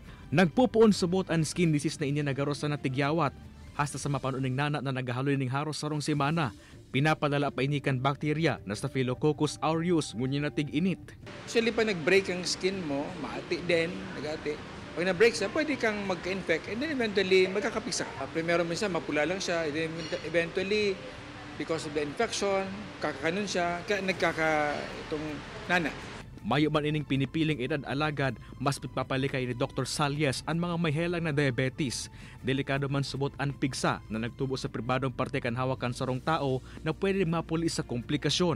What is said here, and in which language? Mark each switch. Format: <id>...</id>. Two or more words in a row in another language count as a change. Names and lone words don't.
<bik>Nagpupuon subot ang skin disease na inya nagaros sa natigyawat. Hasta sa mapanuning nana na nagahaloy ning haros sarong semana. Pinapadala pa inikan bakterya na Staphylococcus aureus ngunyan natig init.</bik> <tl>Actually, pag nag-break ang skin mo, maati din, nagati. Pag na-break siya, pwede kang magka-infect</tl> <en>and then eventually</en> <tl>magkakapisa. Primero minsan mapula lang siya,</tl> <en>and then eventually because of the infection,</en> <bik>kakakanon siya, kaya itong nana. Mayo man ining pinipiling edad alagad, mas pagpapalikay ni Dr. Salias ang mga may helang na diabetes. Delikado man subot ang pigsa na nagtubo sa pribadong parte kan hawakan sarong tao na pwede mapuli sa komplikasyon.</bik>